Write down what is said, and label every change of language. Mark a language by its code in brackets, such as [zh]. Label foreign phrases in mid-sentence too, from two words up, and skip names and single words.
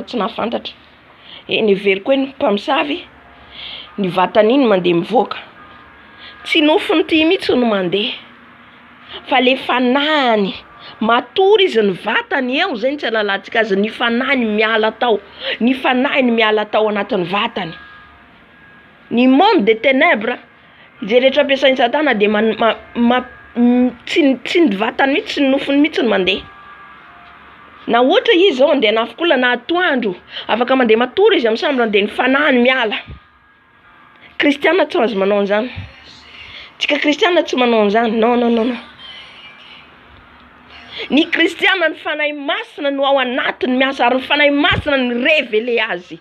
[mg] tsy nahafantatra ny very koa ny mpamosavy ny vatany iny mandeha mivoaka tsy nofony ty mihitsy no mandeha fa le fanahiny matory izy ny vatany eo zay tsy alalantsika azy ny fanahiny miala tao anatin'ny vatany ny [fr] monde de ténèbres [mg] izay rehetra ampiasain'ny Satana dia tsy ny vatany mihitsy tsy ny nofony mihitsy no mandeha na ohatra izy zao andeha nafokola na atoandro afaka mandeha matory izy amin'ny sambony dia ny fanahiny miala. Kristiana tsy azo manao an'izany tsika kristiana tsy manao an'izany non Ny kristiana ny fanahy masina no ao anatiny miasa ary ny fanahy masina ny revele azy.